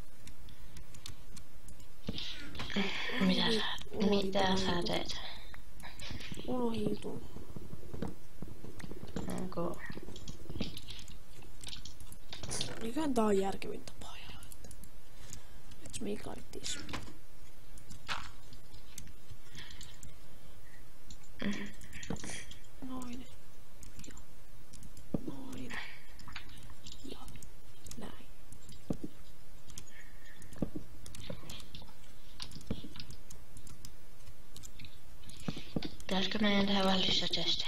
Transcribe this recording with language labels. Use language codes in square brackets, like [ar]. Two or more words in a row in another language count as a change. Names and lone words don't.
[fi] Mitä sä teet? Unohin jutun. Onko? Eiköhän tää on järkevin tapa. [en] Make like this. [fi] Noin. Ja. Noin. Ja. Näin. Pitäisikö meidän tehdä vähän lisää testejä?